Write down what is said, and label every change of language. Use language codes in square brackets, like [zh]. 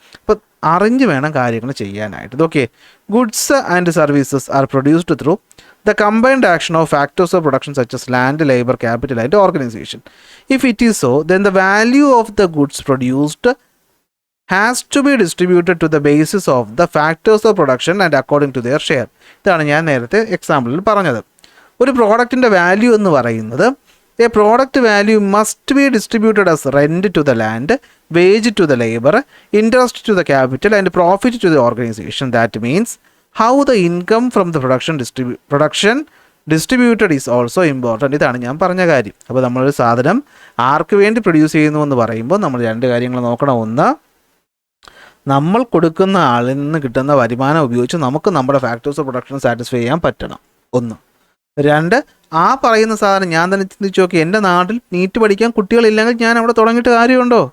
[ml] അപ്പോൾ അറിഞ്ഞ് വേണം കാര്യങ്ങൾ ചെയ്യാനായിട്ട്. [en] Okay, goods and services are produced through the combined action of factors of production such as land, labour, capital and organisation. If it is so, then the value of the goods produced has to be distributed to the basis of the factors of production and according to their share. [ml] ഇതാണ് ഞാൻ നേരത്തെ എക്സാമ്പിളിൽ പറഞ്ഞത്. ഒരു പ്രോഡക്റ്റിൻ്റെ value എന്ന് പറയുന്നത്, [en] a product value must be distributed as rent to the land, wage to the labor, interest to the capital and profit to the organization. That means how the income from the production distributed is also important. [ml] ഇതാണ് ഞാൻ പറഞ്ഞ കാര്യം. അപ്പോൾ നമ്മളൊരു സാധനം ആർക്ക് വേണ്ടി produce ചെയ്യുന്നു എന്ന് പറയുമ്പോൾ നമ്മൾ രണ്ട് കാര്യങ്ങൾ നോക്കണം. ഒന്ന്, നമ്മൾ കൊടുക്കുന്ന ആളിൽ നിന്ന് കിട്ടുന്ന വരുമാനം ഉപയോഗിച്ച് നമുക്ക് നമ്മുടെ ഫാക്ടേഴ്സ് ഓഫ് പ്രൊഡക്ഷൻ സാറ്റിസ്ഫൈ ചെയ്യാൻ പറ്റണം. ഒന്ന്. രണ്ട്, ആ പറയുന്ന സാധനം ഞാൻ തന്നെ ചിന്തിച്ച് നോക്കി, എൻ്റെ നാട്ടിൽ നീറ്റ് പഠിക്കാൻ കുട്ടികളില്ലെങ്കിൽ ഞാൻ അവിടെ തുടങ്ങിയിട്ട് കാര്യമുണ്ടോ?